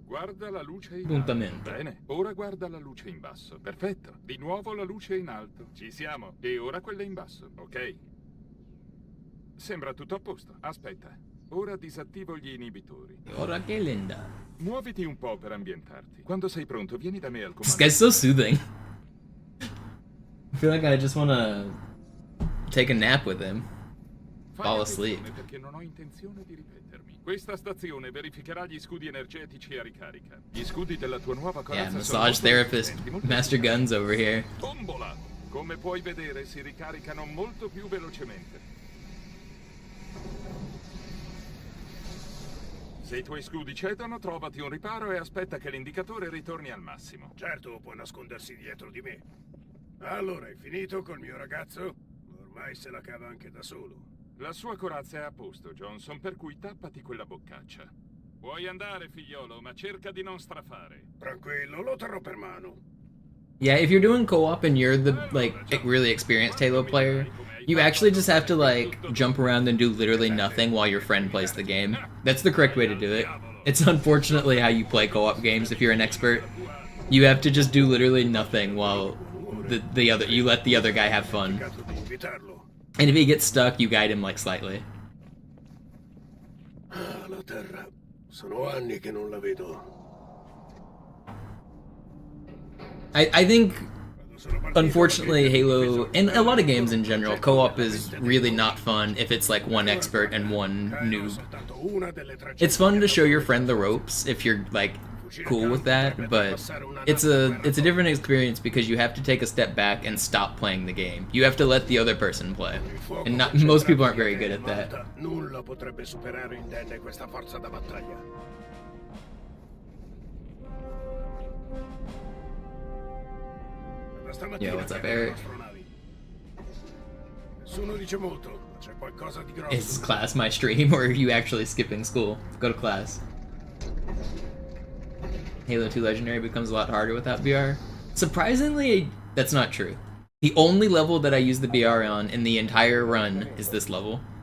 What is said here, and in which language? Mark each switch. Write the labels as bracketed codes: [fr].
[it] Guarda la luce in alto. Bene, ora guarda la luce in basso. Perfetto. Di nuovo la luce in alto. Ci siamo. E ora quella in basso, ok? Sembra tutto a posto. Aspetta. Ora disattivo gli inibitori. Ora che linda. Muoviti un po' per ambientarti. Quando sei pronto, vieni da me al comando. [en] This guy's so soothing. I feel like I just want to take a nap with him. Fall asleep. [it] Perché non ho intenzione di ripetermi. Questa stazione verificherà gli scudi energetici a ricarica. Gli scudi della tua nuova corazza [en] Yeah, massage therapist Master Guns over here. [it] Tombola! Come puoi vedere, si ricaricano molto più velocemente. Se i tuoi scudi cedono, trovati un riparo e aspetta che l'indicatore ritorni al massimo. Certo, può nascondersi dietro di me. Allora, hai finito col mio ragazzo? Ormai se la cava anche da solo. La sua corazza è a posto, Johnson, per cui tappati quella boccaccia. Puoi andare, figliolo, ma cerca di non strafare. Tranquillo, lo terrò per mano. [en] Yeah, if you're doing co-op and you're the like really experienced Halo player, you actually just have to like jump around and do literally nothing while your friend plays the game. That's the correct way to do it. It's unfortunately how you play co-op games if you're an expert. You have to just do literally nothing while you let the other guy have fun. And if he gets stuck, you guide him like slightly. [it] La terra. Sono anni che non la vedo. [en] I think, unfortunately, Halo, and a lot of games in general, co-op is really not fun if it's like one expert and one noob. It's fun to show your friend the ropes if you're like cool with that, but it's a different experience because you have to take a step back and stop playing the game. You have to let the other person play, and most people aren't very good at that. [it] Nulla potrebbe superare indenne questa forza da battaglia. [en] Yo, what's up, Eric? [it] Nessuno dice molto, ma c'è qualcosa di grosso. [en] Is class my stream, or are you actually skipping school? Go to class. Halo 2 Legendary becomes a lot harder without BR. Surprisingly, that's not true. The only level that I use the BR on in the entire run is this level.